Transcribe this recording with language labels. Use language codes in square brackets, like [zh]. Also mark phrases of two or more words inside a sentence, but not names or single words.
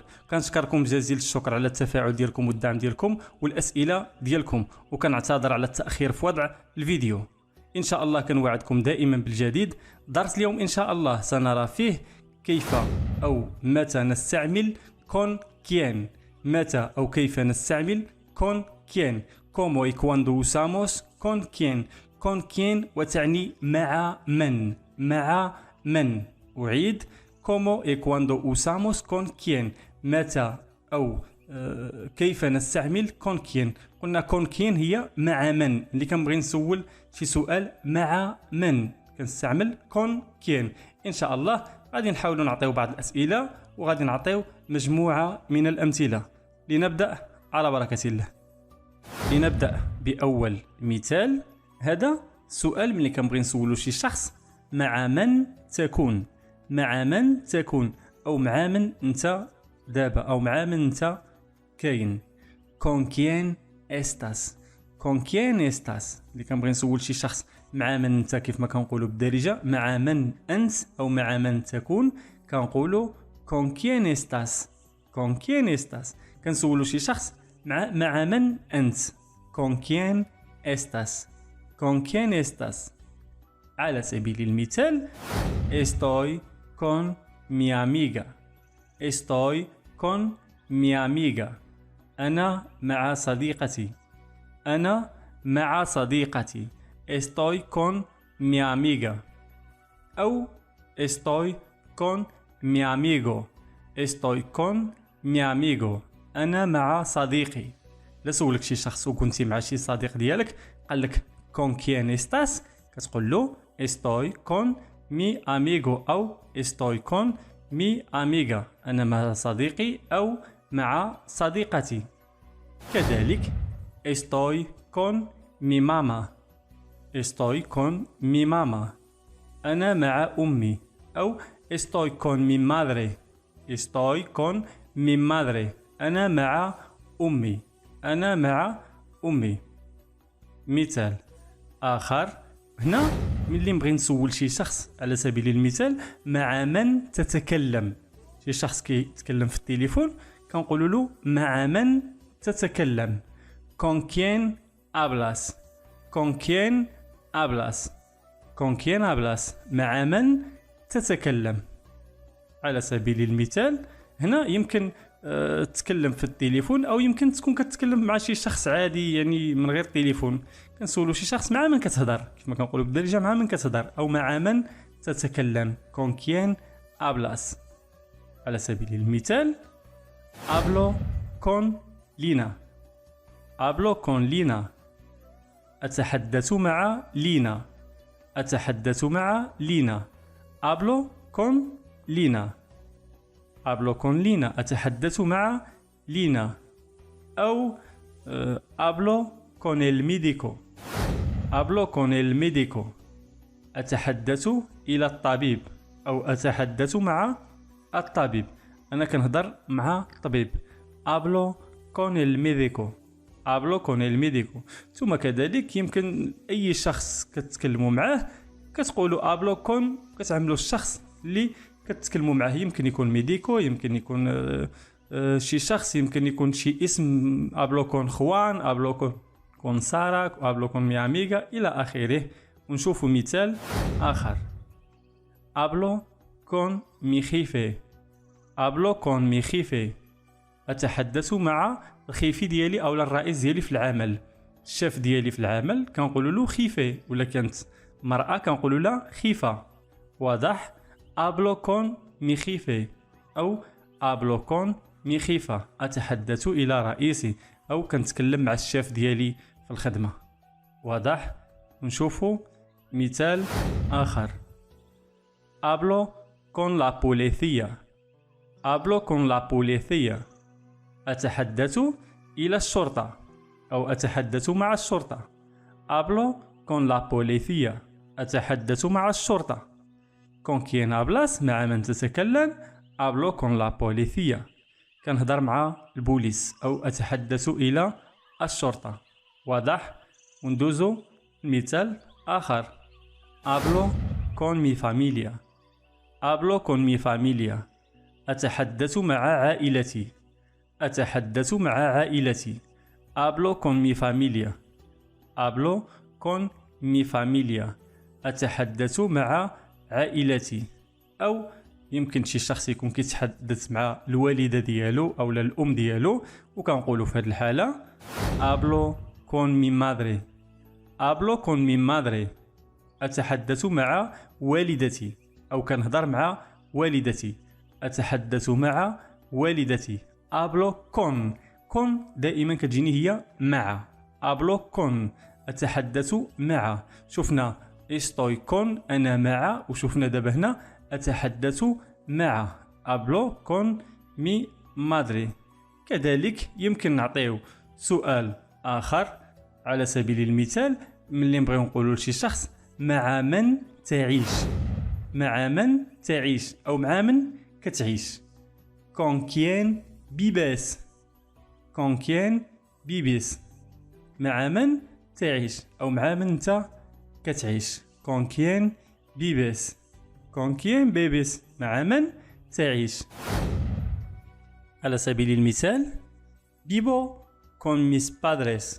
[ar] كنشكركم جزيل الشكر على التفاعل ديالكم والدعم ديالكم والاسئله ديالكم، وكنعتذر على التاخير في وضع الفيديو. ان شاء الله كنوعدكم دائما بالجديد. درس اليوم ان شاء الله سنرى فيه كيف او متى نستعمل [es] con quién. [ar] متى او كيف نستعمل [es] con quién. Como y cuando usamos con quién. Con quién [ar] وتعني مع من. مع من. أعيد. [es] Como y cuando usamos con quién. [ar] متى أو كيف نستعمل [es] con quién. [ar] قلنا [es] con quién [ar] هي مع من. اللي كنبغي نسول شي سؤال مع من كنستعمل [es] con quién. [ar] إن شاء الله غادي نحاولوا نعطيو بعض الأسئلة وغادي نعطيو مجموعة من الأمثلة. لنبدأ على بركة الله. لنبدأ بأول مثال. هذا سؤال ملي كنبغي نسولو شي شخص مع من تكون. مع من تكون أو مع من أنت دابا أو مع من أنت كاين. [es] Con quién estás. Con quién estás. [ar] اللي كنبغي نسول شي شخص مع من أنت كيف ما كنقولوا بالدارجة مع من أنت أو مع من تكون كنقولوا [es] Con quién estás. Con quién estás. [ar] كنسولو شي شخص مع من أنت. [es] Con quién estás. Con quién estás. [ar] على سبيل المثال [es] Estoy con mi amiga. Estoy con mi amiga. [ar] أنا مع صديقتي. أنا مع صديقتي. [es] Estoy con mi amiga. أو Estoy con mi amigo. Estoy con mi amigo. [ar] أنا مع صديقي. لا سولك شي شخص وكنتي مع شي صديق ديالك قال لك [es] con quién estás [ar] كتقول له [es] estoy con mi amigo [ar] أو [es] estoy con mi amiga. [ar] أنا مع صديقي أو مع صديقتي. [es] كذلك estoy con mi mamá. estoy con mi mamá. [ar] أنا مع أمي أو [es] estoy con mi madre. estoy con mi madre. [ar] أنا مع أمي. أنا مع أمي. مثال آخر. هنا ملي نبغي نسول شي شخص على سبيل المثال مع من تتكلم. شي شخص كيتكلم في التليفون كنقولوا له مع من تتكلم. [es] Con quién hablas. Con quién hablas. Con quién hablas. [ar] مع من تتكلم. على سبيل المثال هنا يمكن تتكلم في التليفون او يمكن تكون كتكلم مع شي شخص عادي يعني من غير تليفون. كنسولو شي شخص مع من كتهضر كيف ما كنقولوا بالدارجه مع من كتهضر او مع من تتكلم. [es] Con quién hablas. [ar] على سبيل المثال [es] hablo con Lina. hablo con Lina. [ar] اتحدث مع لينا. اتحدث مع لينا. [es] hablo con Lina. hablo con Lina. [ar] أتحدث مع لينا. [es] أو hablo con el médico. hablo con el médico. [ar] أتحدث إلى الطبيب أو أتحدث مع الطبيب. أنا كنهضر مع الطبيب. [es] hablo con el médico. hablo con el médico. [ar] ثم كذلك يمكن أي شخص كتكلموا معاه كتقولوا [es] hablo con [ar] كتعملوا الشخص اللي كتكلموا معاه. يمكن يكون ميديكو يمكن يكون شي شخص يمكن يكون شي اسم. [es] hablo con خوان. hablo con سارة. hablo con mi amiga [ar] إلى آخره. ونشوفوا مثال آخر. [es] hablo con mi jefe. hablo con mi jefe. [ar] أتحدث مع الخيفي ديالي أو الرئيس ديالي في العمل. الشيف ديالي في العمل كنقولوا له خيفي. ولا كانت مرأة كنقولوا لها خيفة. واضح؟ [es] hablo con mi jefe أو hablo con mi jefa. [ar] أتحدث إلى رئيسي أو كنتكلم مع الشيف ديالي في الخدمة. واضح؟ نشوفوا مثال آخر. [es] hablo con la policía. hablo con la policía. [ar] أتحدث إلى الشرطة أو أتحدث مع الشرطة. [es] hablo con la policía. [ar] أتحدث مع الشرطة. [es] Con quién hablas. [ar] مع من تتكلم. [es] hablo con la policía. [ar] كنهضر مع البوليس أو أتحدث إلى الشرطة. واضح؟ وندوزو مثال آخر. [es] hablo con mi familia. hablo con mi familia. [ar] أتحدث مع عائلتي. أتحدث مع عائلتي. [es] hablo con mi familia. hablo con mi familia. [ar] أتحدث مع عائلتي. أو يمكن شي شخص يكون كيتحدث مع الوالدة ديالو أو الأم ديالو، وكنقولوا في هذه الحالة [es] hablo con mi madre. hablo con mi madre. [ar] أتحدث مع والدتي، أو كنهضر مع والدتي. أتحدث مع والدتي. [es] hablo con. [ar] con دائما كتجيني هي مع. [es] hablo con [ar] أتحدث مع. شفنا [es] estoy con [ar] أنا مع، وشفنا دابا هنا أتحدث مع. [es] hablo con mi madre. [ar] كذلك يمكن نعطيو سؤال آخر على سبيل المثال، ملي نبغيو نقولوا لشي شخص مع من تعيش. مع من تعيش أو مع من كتعيش. [es] con quién vives. con quién vives. [ar] مع من تعيش أو مع من أنت كتعيش. [es] con quién vives. con quién vives. [ar] مع من تعيش. على سبيل المثال [es] vivo con mis padres.